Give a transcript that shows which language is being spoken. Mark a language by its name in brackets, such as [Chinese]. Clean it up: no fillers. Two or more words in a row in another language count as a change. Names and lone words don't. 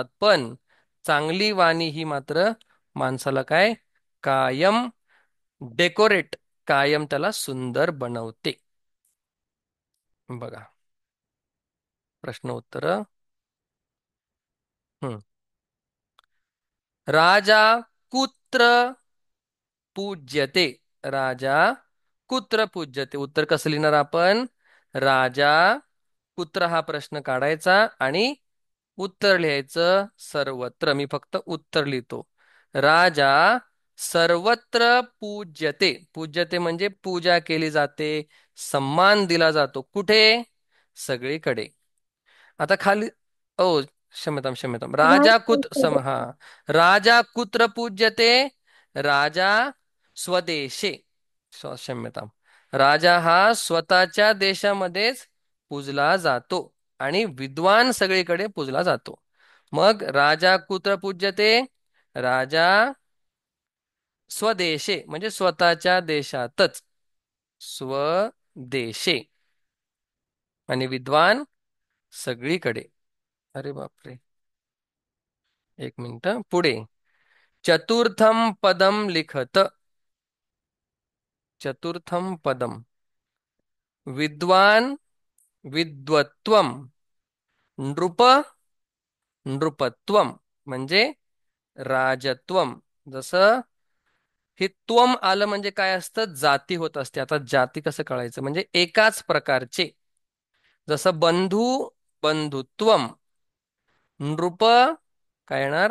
[Marathi] पण चांगली वाणी ही मात्र माणसाला काय कायम डेकोरेट कायम त्याला सुंदर बनवते. बघा, प्रश्न उत्तर. [Sanskrit] राजा कुत्र पूज्यते. राजा कुत्र पूज्यते. [Marathi] उत्तर कसं लिहिणार आपण? [Sanskrit] राजा कुत्र [Marathi] हा प्रश्न काढायचा आणि उत्तर लिहायचं सर्वत्र. मी फक्त उत्तर लिहितो. [Sanskrit] राजा सर्वत्र पूज्यते. [Marathi] पूज्यते म्हणजे पूजा केली जाते, सन्मान दिला जातो. कुठे? सगळीकडे. आता खाली ओ [Sanskrit] क्षम्यताम राजा [Marathi] हा [Sanskrit] राजा कुत्र पूज्यते? राजा स्वदेशे. [Marathi] क्षम्यताम राजा हा स्वतःच्या देशामध्येच पूजला जातो आणि विद्वान सगळीकडे पूजला जातो. मग [Sanskrit] राजा कुत्र पूज्यते? राजा स्वदेशे [Marathi] म्हणजे स्वतःच्या देशातच स्वदेशे आणि विद्वान सगळीकडे. अरे बापरे, एक मिनिट पुढे. [Sanskrit] चतुर्थम पदम लिखत. चतुर्थम पदम विद्वान विद्वत्वम नृप नृपत्वम म्हणजे राजत्वम. [Marathi] जसं हे त्वम आलं म्हणजे काय असतं? जाती होत असते. आता जाती कसं कळायचं? म्हणजे एकाच प्रकारचे. जसं [Sanskrit] बंधू बंधुत्वम नृप [Marathi] काय येणार?